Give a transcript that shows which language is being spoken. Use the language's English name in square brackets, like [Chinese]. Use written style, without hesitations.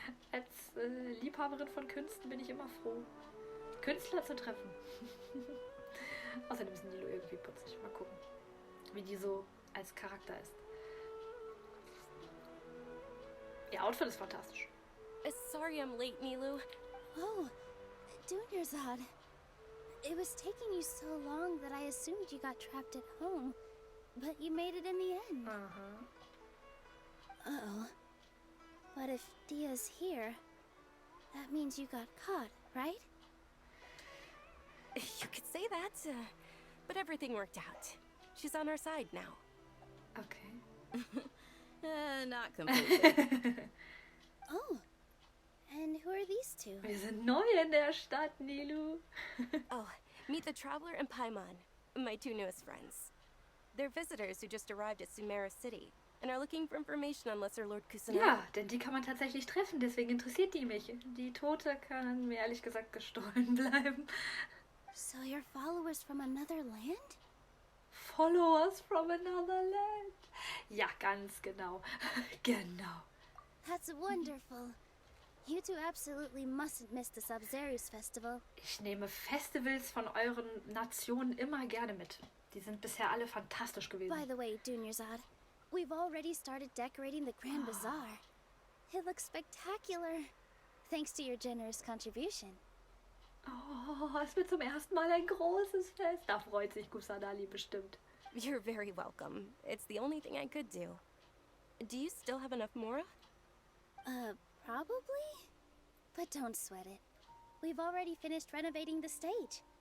[German] Als Liebhaberin von Künsten bin ich immer froh, Künstler zu treffen. Außerdem ist Nilu irgendwie putzig. Mal gucken, wie die so als Charakter ist. Ihr Outfit ist fantastisch. [English] Sorry I'm late, Nilu. Oh, Dunyarzad. It was taking you so long that I assumed you got trapped at home. But you made it in the end. Uh-oh. But if Dia's here, that means you got caught, right? You could say that, but everything worked out. She's on our side now. Okay. Not completely. Oh, and who are these two? [German] Wir sind neu in der Stadt, Nilu. [English] Oh, meet the Traveler and Paimon, my two newest friends. They're visitors who just arrived at Sumeru City and are looking for information on Lesser Lord Kusanagi. [German] Ja, denn die kann man tatsächlich treffen, deswegen interessiert die mich. Die Tote kann mir ehrlich gesagt gestohlen bleiben. [English] So you're followers from another land? Followers from another land. [German] Ja, ganz genau. Genau. [English] That's wonderful. You two absolutely mustn't miss the Sub-Zerus festival. [German] Ich nehme Festivals von euren Nationen immer gerne mit. Die sind bisher alle fantastisch gewesen. [English] By the way, Dunyarzad, we've already started decorating the Grand Bazaar. It looks spectacular, thanks to your generous contribution. [German] Oh, es wird zum ersten Mal ein großes Fest. Da freut sich Kusanagi bestimmt. [English] You're very welcome. It's the only thing I could do. Do you still have enough Mora? Probably? But don't sweat it. We've already finished renovating the stage.